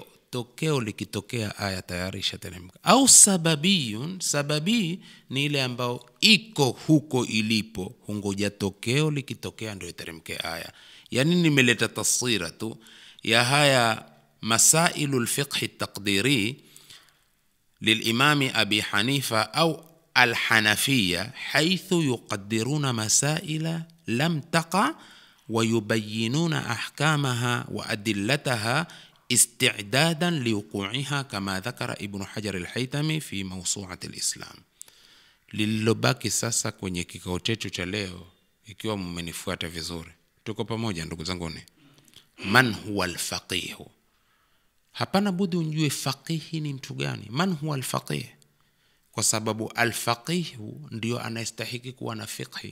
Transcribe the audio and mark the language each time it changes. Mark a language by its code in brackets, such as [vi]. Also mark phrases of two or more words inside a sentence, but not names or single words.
[sw] Tokeo likitokea aya tayari ishateremka. Au sababiyun, sababi ni ile ambao iko huko ilipo, hungoja tokeo likitokea ndio iteremke aya. Yani nimeleta taswira tu ya haya [ar] مسائل الفقه التقديري للإمام أبي حنيفة أو الحنفية، حيث يقدرون مسائل لم تقع ويبينون أحكامها وأدلتها استعدادا لوقوعها، كما ذكر ابن حجر الحيثمي في موسوعة الإسلام. [sw] Lililobaki sasa kwenye kikao chetu cha leo, ikiwa mmenifuata vizuri, tuko pamoja ndugu zanguni, [ar] من هو الفقيه. [sw] Hapana budi unjue faqihi ni mtu gani. [ar] من هو الفقيه? [sw] Kwa sababu al-faqih ndio anastahili kuwa na fiqhi.